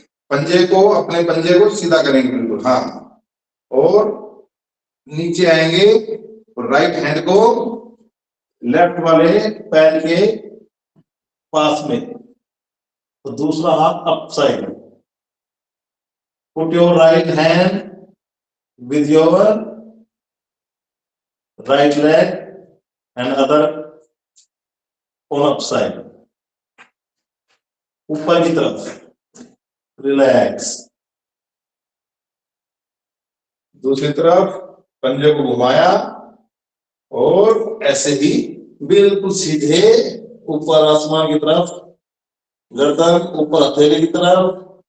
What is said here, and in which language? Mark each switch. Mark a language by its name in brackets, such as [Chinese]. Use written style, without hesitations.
[Hindi] पंजे को, अपने पंजे को सीधा करेंगे बिल्कुल। हाँ, और नीचे आएंगे और राइट हैंड को लेफ्ट वाले पैर के पास में, तो दूसरा हाथ up side. [English] put your right hand with your right leg and other on upside, [Hindi] ऊपर की तरफ। [English] Relax. [Hindi] दूसरी तरफ पंजे को घुमाया और ऐसे ही बिल्कुल सीधे ऊपर आसमान की तरफ, गर्दन ऊपर हथेली की तरफ।